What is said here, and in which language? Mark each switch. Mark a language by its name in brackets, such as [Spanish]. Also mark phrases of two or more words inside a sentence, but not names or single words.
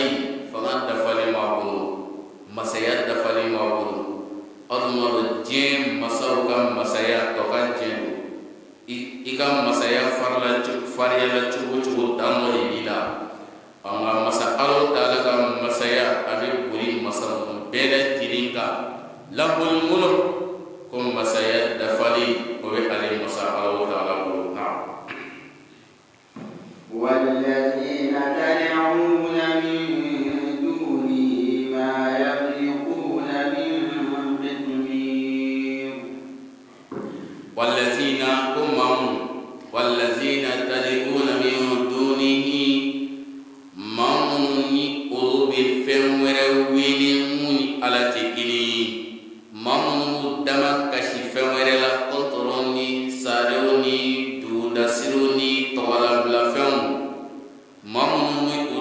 [Bambara] fanga dafalen b'a bolo masaya dafalen b'a bolo aw dun b'a dɔn diɲɛ masaw ka masaya tɔ ka diɲɛ don i ka masaya fariyala cogo cogo dan dɔ de b'i la nka masa Alahu Taala ka masaya a bɛ boli masa ninnu bɛɛ lajɛlen kan [Arabic] له الملك [Bambara] ko masaya dafalen o bɛ ale masa Alahu Taala bolo [Arabic] والذين تدعون من دونه ما يملكون من قطمير والذين تدعون من دونه [Bambara] mamuni olu bɛ fɛn wɛrɛ wele mun ni Ala tɛ kelen ye mamunu dama kasi fɛn wɛrɛ la kɔtɔrɔ ni sarew ni dugudasirew ni tɔgɔlabilafɛnw mamunu bɛ o